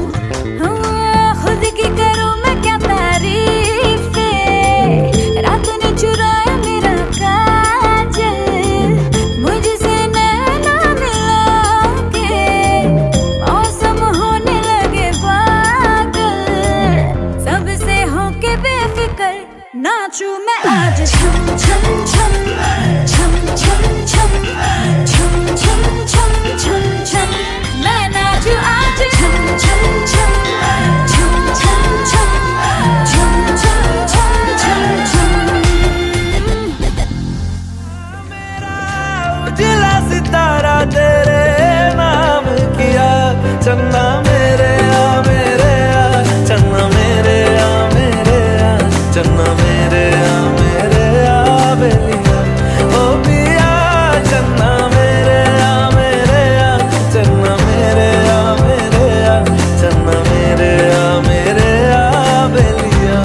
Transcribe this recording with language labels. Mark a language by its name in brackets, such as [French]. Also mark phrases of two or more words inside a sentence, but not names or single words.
[Hindi] खुद की करूं मैं क्या तारीफ़ें, रात ने चुराया मेरा काजल। मुझसे नैना मिला के मौसम होने लगे पागल, सबसे होके बेफिक्र नाचूं मैं आज। छम छम छम छम छम छम छम छम छम छम छम मैं नाचूं आज। छम छम छम छम छम छम छम छम छम छम छम। उजला सितारा तेरे नाम किया, [Punjabi] ਚੰਨਾ ਮੇਰੇ ਆ ਮੇਰੇ ਆ, ਚੰਨਾ ਮੇਰੇ ਆ ਮੇਰੇ ਆ, ਚੰਨਾ ਮੇਰੇ ਆ ਮੇਰੇ ਆ ਬੇਲੀਆ। ਓ ਪੀਆ ਚੰਨਾ ਮੇਰੇ ਆ ਮੇਰੇ ਆ, ਚੰਨਾ ਮੇਰੇ ਆ ਮੇਰੇ ਆ, ਚੰਨਾ ਮੇਰੇ ਆ ਮੇਰੇ ਆ ਬੇਲੀਆ।